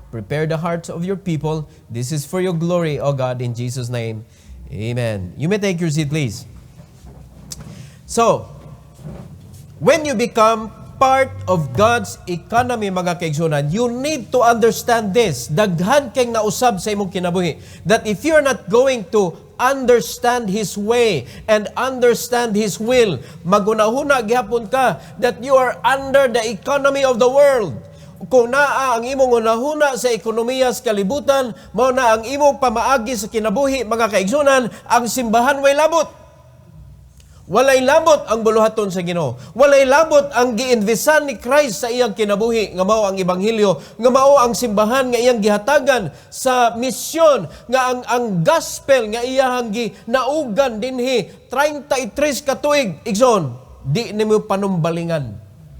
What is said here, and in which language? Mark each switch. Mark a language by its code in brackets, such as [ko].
[en] Prepare the hearts of your people. This is for your glory, O God, in Jesus' name. Amen. You may take your seat, please. So, when you become part of God's economy, [ceb] mga kaigsunan, [en] you need to understand this. [ceb] Daghan kang nausab sa imong kinabuhi. That if you're not going to understand His way and understand His will, magunahuna gihapon ka that you are under the economy of the world. Kung naa ang imong unahuna sa ekonomiya sa kalibutan, mao na ang imong pamaagi sa kinabuhi, mga kaigsunan, ang simbahan way labot. Walay labot ang buluhaton sa Ginoo. Walay labot ang giinvesan ni Christ sa iyang kinabuhi, nga mao ang ebanghelyo, nga mao ang simbahan nga iyang gihatagan sa misyon, nga ang gospel nga iyang ginaugan dinhi 33 ka tuig, igsoon, di nimo panumbalingan.